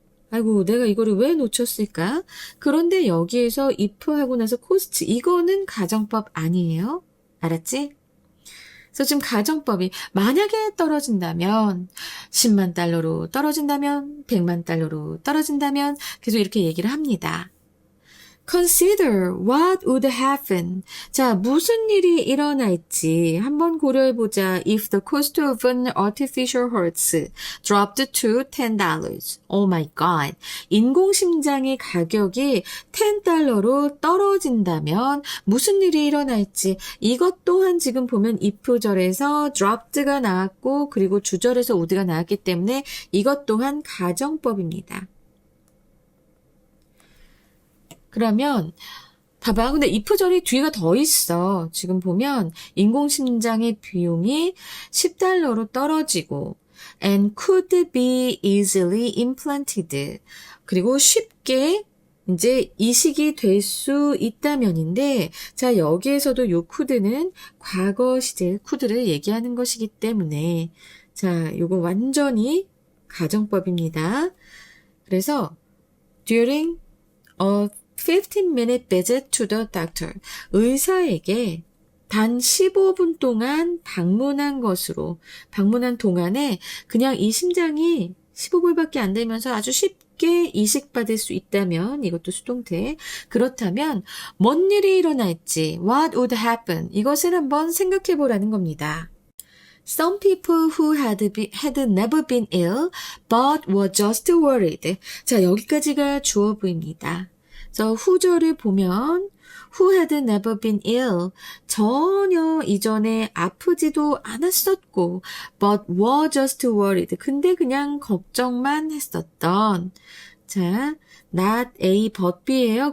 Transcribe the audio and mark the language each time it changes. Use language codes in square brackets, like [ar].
[ko] 아이고 내가 이거를 왜 놓쳤을까? 그런데 여기에서 if 하고 나서 cost 이거는 가정법 아니에요. 알았지? 그래서 지금 가정법이 만약에 떨어진다면 10만 달러로 떨어진다면 100만 달러로 떨어진다면 계속 이렇게 얘기를 합니다. [en] Consider what would happen. [ko] 자, 무슨 일이 일어날지 한번 고려해보자. [en] If the cost of an artificial heart dropped to $10. Oh my god. [ko] 인공심장의 가격이 $10로 떨어진다면 무슨 일이 일어날지 이것 또한 지금 보면 if절에서 dropped가 나왔고 그리고 주절에서 would가 나왔기 때문에 이것 또한 가정법입니다. 그러면 봐봐. 근데 if절이 뒤가 더 있어. 지금 보면 인공심장의 비용이 $10로 떨어지고 [en] and could be easily implanted. [ko] 그리고 쉽게 이제 이식이 될 수 있다면인데 자 여기에서도 요 could는 과거 시제 could를 얘기하는 것이기 때문에 자 요거 완전히 가정법입니다. 그래서 [en] during a 15-minute visit to the doctor. [ko] 의사에게 단 15분 동안 방문한 동안에 그냥 이 심장이 15불밖에 안 되면서 아주 쉽게 이식받을 수 있다면 이것도 수동태. 그렇다면 뭔 일이 일어날지 [en] what would happen [ko] 이것을 한번 생각해 보라는 겁니다. [en] Some people who had never been ill but were just worried. [ko] 자 여기까지가 주어 부입니다. 그래서 후절을 보면 [en] who had never been ill [ko] 전혀 이전에 아프지도 않았었고 [en] but were just worried [ko] 근데 그냥 걱정만 했었던 자 [en] not A but B [ko] 예요.